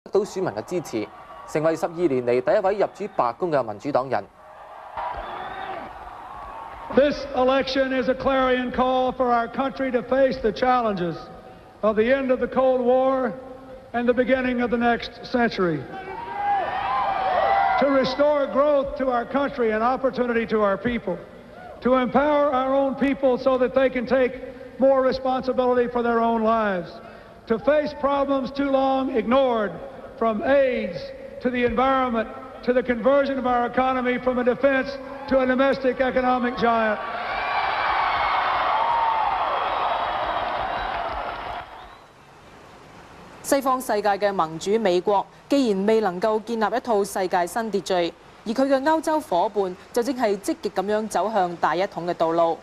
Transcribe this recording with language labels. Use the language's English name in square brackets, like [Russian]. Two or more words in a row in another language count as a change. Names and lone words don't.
[Cantonese] 到選民嘅支持，成為12年嚟第一位入主白宮嘅民主黨人。 [English] This election is a clarion call for our country to face the challenges of the end of the Cold War and the beginning of the next century. To restore growth to our country and opportunity to our people. To empower our own people so that they can take more responsibility for their own lives. To face problems too long ignored, from AIDS to the environment to the conversion of our economy from a defense to a domestic economic giant. [Cantonese] 西方世界嘅盟主美國，既然未能夠建立一套世界新秩序，而佢嘅歐洲夥伴就正係積極咁樣走向大一統嘅道路。